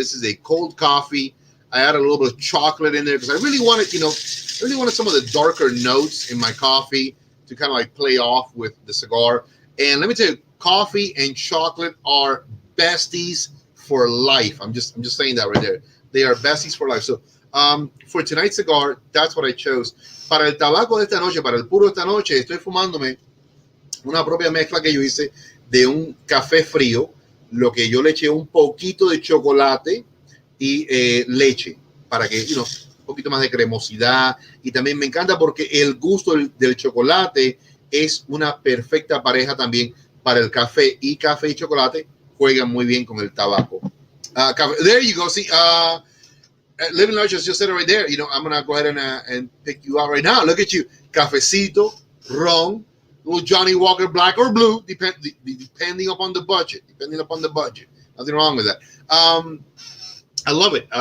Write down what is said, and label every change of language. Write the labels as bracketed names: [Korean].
[English] This is a cold coffee. I add a little bit of chocolate in there because I really wanted, some of the darker notes in my coffee to kind of like play off with the cigar. And let me tell you, coffee and chocolate are besties for life. I'm just saying that right there. They are besties for life. So for tonight's cigar, that's what I chose. [Spanish] Para el tabaco de esta noche, para el puro de esta noche, estoy fumándome una propia mezcla que yo hice de un café frío, lo que yo le eché un poquito de chocolate y leche para que, un poquito más de cremosidad. Y también me encanta porque el gusto del chocolate es una perfecta pareja también para el café. Y café y chocolate juegan muy bien con el tabaco. [English] There you go. See, Living Large just said it right there. I'm going to go ahead and pick you out right now. Look at you. [Spanish] Cafecito, ron, [English] little Johnny Walker black or blue, depending upon the budget. Nothing wrong with that. I love it.